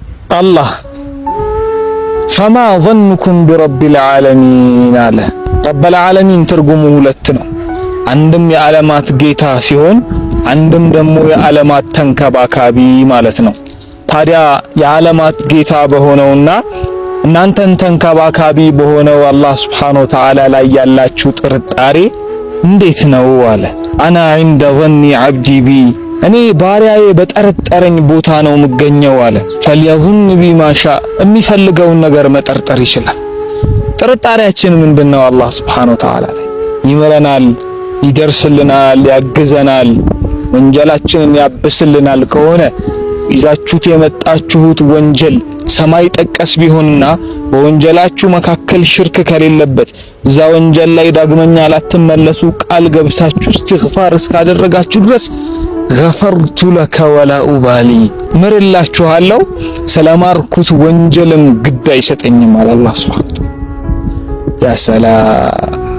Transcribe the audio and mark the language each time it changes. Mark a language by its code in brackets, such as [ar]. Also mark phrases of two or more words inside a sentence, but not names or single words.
[ar] الله فما ظنكم برب العالمين [am] አለ። [ar] رب العالمين [am] ትርጉሙ ሁለት ነው። አንድም የዓለማት ጌታ ሲሆን አንድም ደግሞ የዓለማት ተንከባካቢ ማለት ነው። ታዲያ የዓለማት ጌታ በሆነውና እናንተን ተንከባካቢ በሆነው አላህ [ar] سبحانه وتعالى [am] ላይ ያላችሁ ጥርጣሬ እንዴት ነው አለ። [ar] أنا عند ظن عبدي بي [am] እኔ ባሪያዬ በጠረጠረኝ ቦታ ነው የምገኘው አለ። [ar] فليظن بما شاء [am] የሚፈልገውን ነገር መጠርጠር ይችላል። ጥርጣሬያችን ምንድነው? አላህ [ar] سبحانه وتعالى [am] ይመረናል፣ ይደርስልናል፣ ያግዘናል፣ ወንጀላችንን ያብስልናል ከሆነ ይዛችሁት የመጣችሁት ወንጀል ሰማይ ጠቀስ ቢሆንና በወንጀላችሁ መካከል ሽርክ ከሌለበት እዛ ወንጀል ላይ ዳግመኛ ላትመለሱ ቃል ገብታችሁ እስትግፋር እስካደረጋችሁ ድረስ [ar] غفرت لك ولا أبالي [am] ምርላችኋለሁ ስለማርኩት ወንጀልም ግድ አይሰጠኝም አለ አላህ [ar] سبحانه وتعالى። يا سلام